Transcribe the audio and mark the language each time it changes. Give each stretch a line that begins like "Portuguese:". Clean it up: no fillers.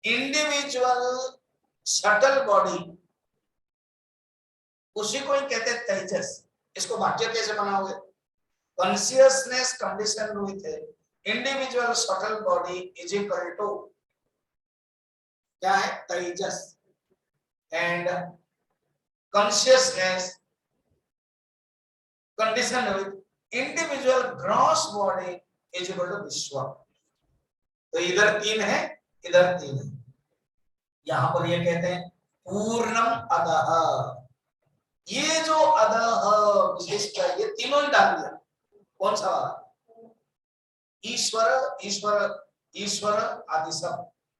Hindi: Individual subtle body, उसी को ही कहते हैं तेजस। इसको वाक्य कैसे बनाओगे?
English: consciousness condition with individual subtle body is equal to
Hindi: क्या है? तेजस।
English: And consciousness conditioned with individual gross body is equal to vishva.
Hindi: तो इधर 3 है, इधर 3 है। यहां पर ये कहते हैं पूर्णम अधः। ये जो अधः विशेषता, ये तीनों ही डाल दिया। कौन सा वाला? ईश्वर, ईश्वर, ईश्वर आदि सब।